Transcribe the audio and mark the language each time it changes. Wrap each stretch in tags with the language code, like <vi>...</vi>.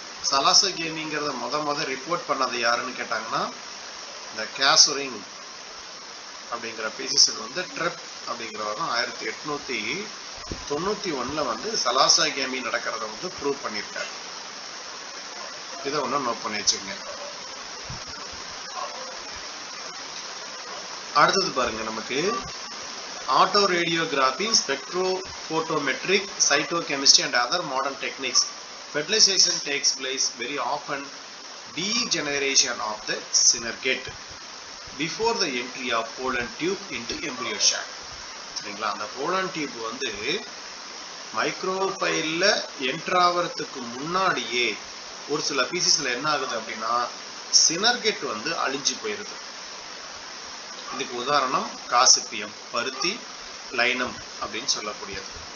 <ta>சலாசோகேமிங்கிறத முத ரிப்போர்ட் பண்ணது யாருன்னு கேட்டாங்கன்னா இந்த கேசரிங் அப்படிங்கிற பீசிஸில் வந்து ட்ரெப் அப்படிங்கிறவரும் 1891 வந்து சலாசோகேமி நடக்கிறத வந்து ப்ரூவ் பண்ணியிருக்காரு. இதை ஒன்றும் நோட் பண்ணி வச்சுக்கோங்க. அடுத்தது பாருங்க, நமக்கு auto radiography, ஸ்பெக்ட்ரோபோட்டோமெட்ரிக்,</ta> <en>cytochemistry and other modern techniques. Fertilization takes place very often degeneration of the synergate before the entry of pollen tube into embryo sac.</en> <ta>சரிங்களா? அந்த pollen tube வந்து மைக்ரோஃபைல்ல என்டர் ஆகிறதுக்கு முன்னாடியே ஒரு சில பீசிஸ்ல என்ன ஆகுது அப்படின்னா சினர்கெட் வந்து அழிஞ்சு போயிருது. இதுக்கு உதாரணம் காசிப்பியம், பருத்தி, லைனம் அப்படின்னு சொல்லக்கூடியது.</ta>